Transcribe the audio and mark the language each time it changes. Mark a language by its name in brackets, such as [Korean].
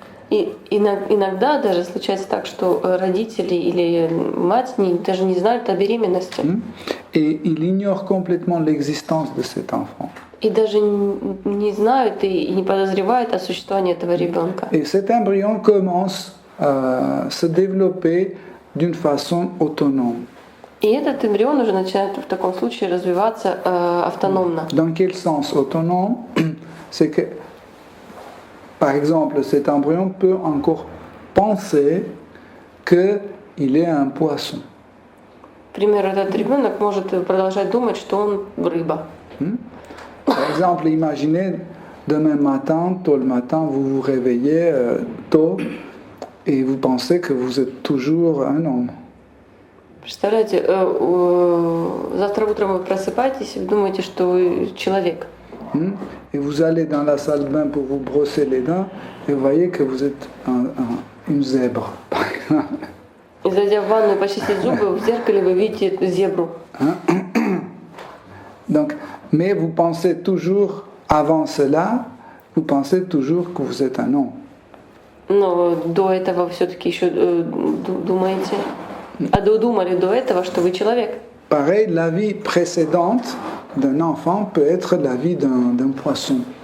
[Russian] И иногда даже случается так, что родители или мать даже не знают о беременности. [French] Et ils ignorent complètement l'existence de cet enfant. [Russian] И даже не знают и не подозревают о существовании этого ребенка. [French] Et cet embryon commence à se développer d'une façon autonome. [Russian] И этот эмбрион уже начинает в таком случае развиваться автономно. [French] Dans quel sens autonome? C'est que, par exemple, cet embryon peut encore penser qu'il est un poisson. [Russian] К примеру, этот ребенок может продолжать думать, что он рыба. [French] Par exemple, imaginez demain matin, tôt le matin, vous vous réveillez tôt et vous pensez que vous êtes toujours un homme. [Russian] Представляете, завтра утром вы просыпаетесь и думаете, что вы человек. [French] Et vous allez dans la salle de bain pour vous brosser les dents et vous voyez que vous êtes une zèbre, par exemple. [Russian] И зайдя в ванную почистить зубы, в зеркале вы видите зебру. [French] Donc, mais vous pensez toujours, avant cela, vous pensez toujours que vous êtes un homme. [Russian] Но до этого все-таки еще думаете, додумали до этого, что вы человек. [French] Pareil, la vie précédente d'un enfant peut être la vie d'un poisson.